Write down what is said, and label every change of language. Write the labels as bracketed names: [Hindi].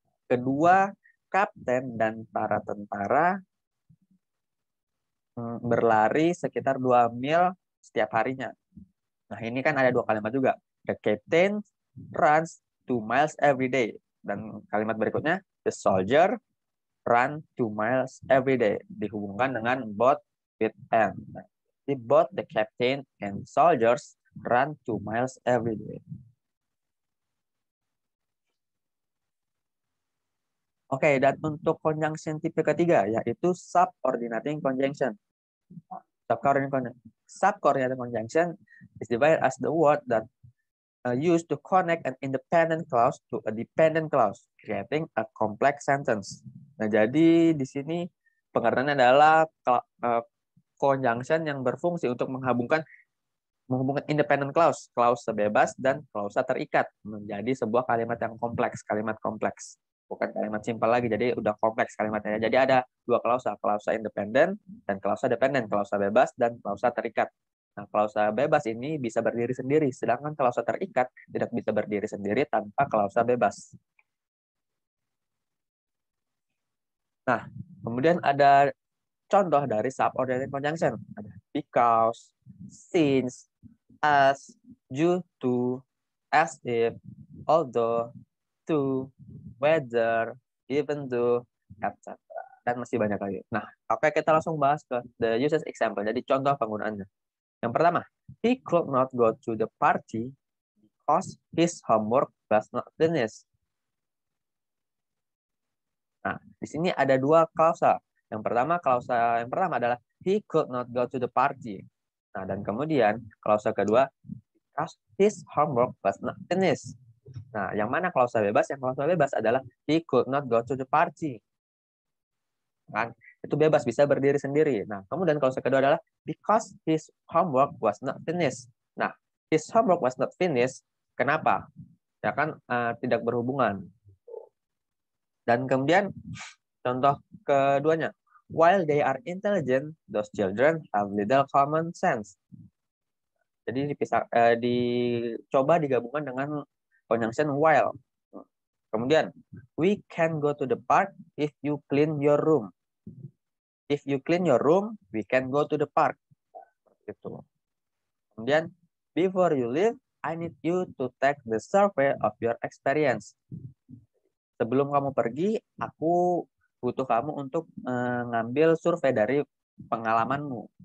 [Indonesian] Kedua kapten dan para tentara berlari sekitar 2 mil setiap harinya. Nah, ini kan ada dua kalimat juga. [English] The captain runs 2 miles every day. [Indonesian] Dan kalimat berikutnya, [English] the soldier run 2 miles every day. [Indonesian] Dihubungkan dengan [English] both with and. [Indonesian] Jadi [English] both the captain and soldiers run 2 miles every day. [Indonesian] Oke, dan untuk conjunction tipe ketiga, yaitu subordinating conjunction. [English] Subordinating conjunction is divided as the word that used to connect an independent clause to a dependent clause, creating a complex sentence. [Indonesian] Nah, jadi di sini pengertiannya adalah conjunction yang berfungsi untuk menghubungkan independent clause, klausa bebas dan klausa terikat menjadi sebuah kalimat yang kompleks, kalimat kompleks. Bukan kalimat simpel lagi, jadi udah kompleks kalimatnya. Jadi ada dua klausa independen dan klausa dependen, klausa bebas dan klausa terikat. Nah, klausa bebas ini bisa berdiri sendiri, sedangkan klausa terikat tidak bisa berdiri sendiri tanpa klausa bebas. Nah, kemudian ada contoh dari subordinate conjunction. Ada [English] because, since, as, due to, as if, although, to, whether, even though, etc. [Indonesian] Dan masih banyak lagi. Nah, oke, kita langsung bahas ke [English] the usage example. [Indonesian] Jadi contoh penggunaannya. Yang pertama, [English] he could not go to the party because his homework was not finished. [Indonesian] Nah, di sini ada dua klausa. Klausa yang pertama adalah [English] he could not go to the party. [Indonesian] Nah, dan kemudian klausa kedua, [English] because his homework was not finished. [Indonesian] Nah, yang mana klausa bebas? Yang klausa bebas adalah [English] he could not go to the party. [Indonesian] Kan? Itu bebas, bisa berdiri sendiri. Nah, kemudian klausa kedua adalah [English] because his homework was not finished. [Indonesian] Nah, [English] his homework was not finished. [Indonesian] Kenapa? Ya kan tidak berhubungan. [English] Dan kemudian contoh keduanya, while they are intelligent, those children have little common sense. [Indonesian] Jadi dicoba digabungkan dengan conjunction while. Kemudian, [English] we can go to the park if you clean your room. If you clean your room, we can go to the park. [Indonesian] Gitu. Kemudian, [English] before you leave, I need you to take the survey of your experience. [Indonesian] Sebelum kamu pergi, aku butuh kamu untuk mengambil survei dari pengalamanmu.